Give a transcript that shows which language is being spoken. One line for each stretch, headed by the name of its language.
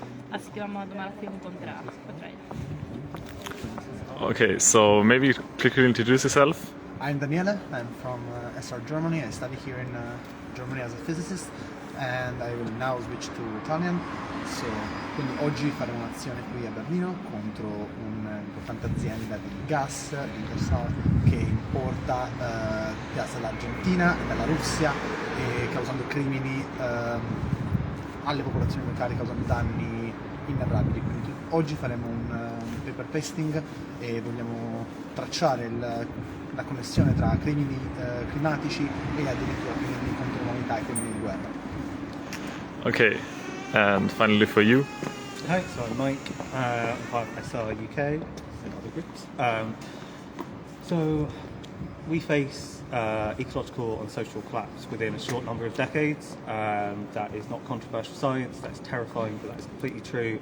Spanish: Así que vamos a tomar acción contra ellos.
English: Okay, so maybe quickly introduce yourself. I'm Daniele, I'm from SR Germany. I study here in Germany as a physicist, and I will now switch to Italian.
Italian: So, quindi oggi faremo un'azione qui a Berlino contro un'importante azienda di gas, Wintershall, che importa gas dall'Argentina e dalla Russia, causando crimini alle popolazioni locali, causando danni inenarrabili. Quindi oggi faremo un paper pasting e vogliamo tracciare la connessione tra crimini climatici e addirittura crimini contro l'umanità e crimini di guerra.
English: Okay, and finally for you. Hi, so I'm Mike. I'm part of SR UK and other groups. So we face ecological and social collapse within a short number of decades. That is not controversial science, that's terrifying, but that is completely true.